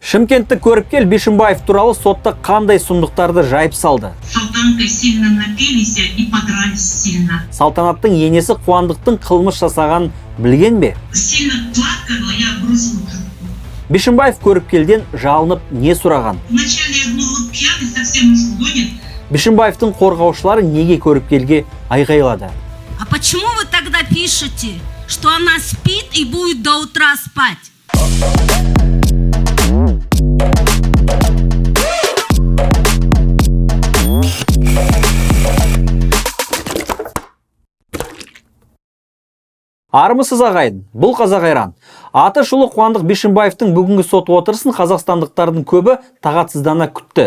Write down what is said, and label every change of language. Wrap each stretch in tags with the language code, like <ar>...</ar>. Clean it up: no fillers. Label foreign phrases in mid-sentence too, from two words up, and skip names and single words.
<kk>Шымкенттік көріпкел Бишімбаев туралы сотта қандай сұмдықтарды жайып салды?</kk> <ru>Салтанкой сильно напились и подрались сильно.</ru> <kk>Салтанаттың енесі Қуандықтың қылмыс жасағанын білген бе?</kk> <ru>Сильно плакала, я бросила трубку.</ru> <kk>Бишімбаев көріпкелден жалынып не сұраған?</kk> <ru>Вначале я думала, пьяный совсем уж гонит.</ru> <kk>Бишімбаевтың қорғаушылары неге көріпкелге айғайлады?</kk> <ru>А почему вы тогда пишете, что она спит и будет до утра спать?</ru> <kk>Армысыз ағайын, бұл қазақ айран. Аты шулы Қуандық Бишімбаевтың бүгінгі сот отырысын қазақстандықтардың көбі тағатсыздана күтті.</kk>